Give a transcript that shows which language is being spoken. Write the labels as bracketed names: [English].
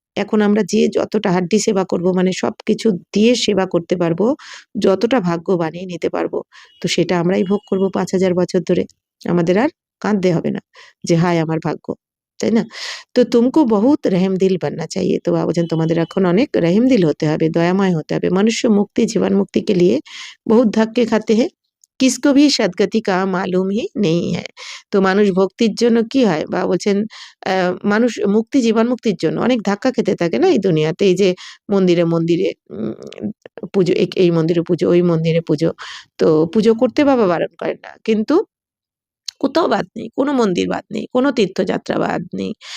[Bangla] এখন আমরা যে যতটা হাড্ডি সেবা করব, মানে সবকিছু দিয়ে সেবা করতে পারবো, যতটা ভাগ্য বানিয়ে নিতে পারবো, তো সেটা আমরাই ভোগ করব 5000 বছর ধরে। আমাদের আর কাঁদতে হবে না যে হায় আমার ভাগ্য, তাই না? [Hindi] তো তুমকো বহুত রহম দিল बनना चाहिए। [Bangla] তো বাবা বলছেন তোমাদের এখন অনেক রহিম দিল হতে হবে, দয়াময় হতে হবে। [Hindi] মনুষ্য মুক্তি জীবন মুক্তি के लिए बहुत धक्के खाते हैं, किसको भी सदगति का मालूम ही नहीं है। [Bangla] তো মানুষ ভক্তির জন্য কি হয়, বা বলছেন মানুষ মুক্তি জীবন মুক্তির জন্য অনেক ধাক্কা খেতে থাকে না এই দুনিয়াতে। এই যে মন্দিরে মন্দিরে পুজো, এই মন্দিরে পুজো, ওই মন্দিরে পুজো। তো পুজো করতে বাবা বারণ করেন না, কিন্তু কোথাও বাদ নেই, কোনো মন্দির বাদ নেই, কোনো তীর্থযাত্রা বাদ নেই।